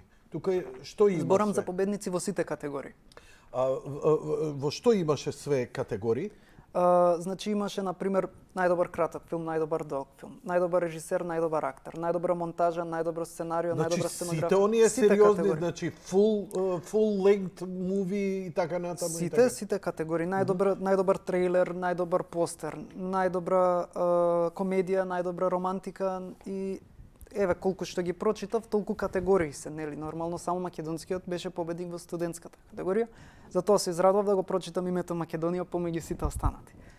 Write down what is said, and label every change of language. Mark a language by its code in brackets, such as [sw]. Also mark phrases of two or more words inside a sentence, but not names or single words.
[mk] Тука што има Зборам све? за победници во сите категории. Во што имаше све категории? Значи имаше, например, најдобар краток филм, најдобар долг филм, најдобар режисер, најдобар актер, најдобра монтажа, најдобро сценарио, најдобра сценографија. Сите оние Сите сериозни, категории. значи [en] full length movie [mk] и така натаму и така. Сите категории, најдобар трейлер, најдобар постер, најдобра комедија, најдобра романтика и еве колку што ги прочитав, толку категории се, нели? Нормално само македонскиот беше победник во студентската категорија. Затоа се израдував да го прочитам името Македонија помеѓу сите останати.